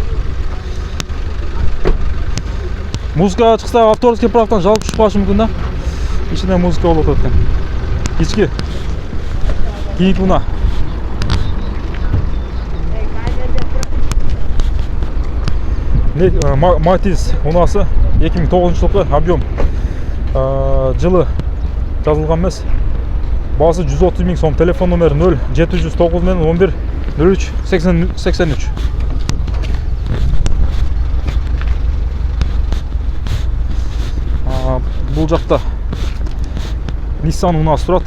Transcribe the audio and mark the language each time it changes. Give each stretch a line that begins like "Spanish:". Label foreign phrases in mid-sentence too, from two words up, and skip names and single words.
Kyrgyz: Музыка чыкса
Russian: авторский правдан
Kyrgyz: жалып түшүп калышы мүмкүн да. Ичинде музыка болуп атат экен. Ички. Кийинки мына.
Kazakh: Матиз унасы 2009 жылғы объем жылы жазылған емес. Басы 130 000 сом. Телефон номері 0709 мен 11 03 83. Бұл жақта Nissan унасы тұрады.